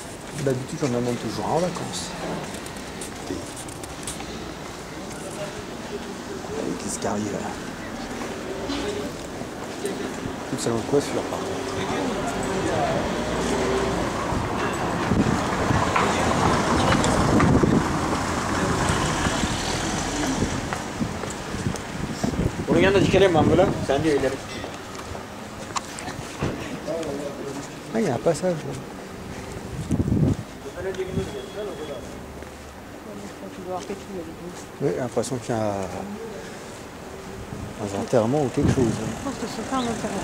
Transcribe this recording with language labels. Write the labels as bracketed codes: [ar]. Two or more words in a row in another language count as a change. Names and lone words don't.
[fr] D'habitude, j'en amène toujours en vacances. Avec l'escalier là. Tout le salon de coiffure par contre. [tr] Bunun yanında dikelim ben böyle. Sen de ileri. [fr] Ah, il y a un passage là. Oui, j'ai l'impression qu'il y a un enterrement ou quelque chose. Je pense que c'est pas un enterrement.